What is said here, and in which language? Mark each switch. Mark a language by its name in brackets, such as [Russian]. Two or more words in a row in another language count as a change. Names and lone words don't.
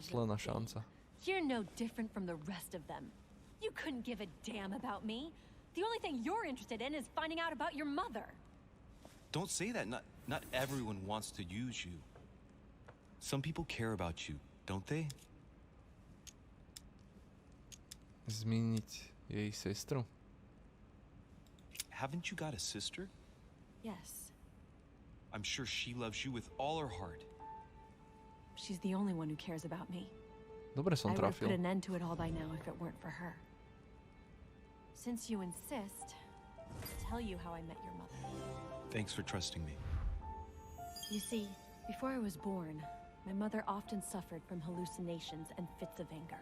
[Slovak] Posledná šanca. [English] You're no different from the rest of them. You couldn't give a damn about me. The only thing you're interested in is finding out about your mother. Don't say that. Not everyone wants to use you. Some people care about you, don't they? [Slovak] Zmeniť jej sestru? [English] Haven't you got a sister? Yes. I'm sure she loves you with all her heart. She's the only one who cares about me. [Slovak] Dobre som [English] I would have [Slovak] trafil. [English] put an end to it all by now if it weren't for her. Since you insist, I'll tell you how I met your mother. Thanks for trusting me. You see, before I was born, my mother often suffered from hallucinations and fits of anger.